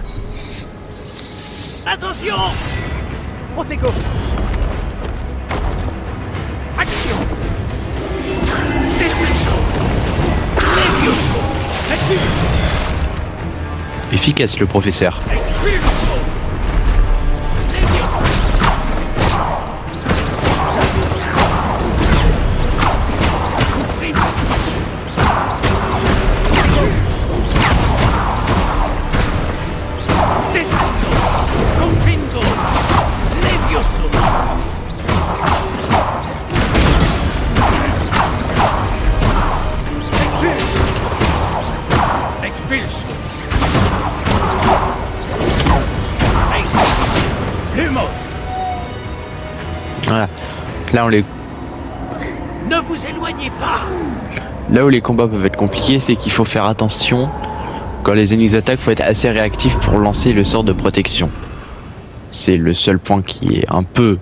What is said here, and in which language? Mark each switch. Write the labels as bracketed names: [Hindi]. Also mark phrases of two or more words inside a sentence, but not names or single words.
[French] Attention! Protego. Action! Expulso! Levioso! Expulso! Efficace le professeur. Expulso! Levioso! Confringo! Descenso! Confringo! Levioso! Expulso! Lumos! Voilà. Là, Ne vous éloignez pas! Là où les combats peuvent être compliqués, c'est qu'il faut faire attention. Quand les ennemis attaquent, faut être assez réactif pour lancer le sort de protection. C'est le seul point qui est un peu...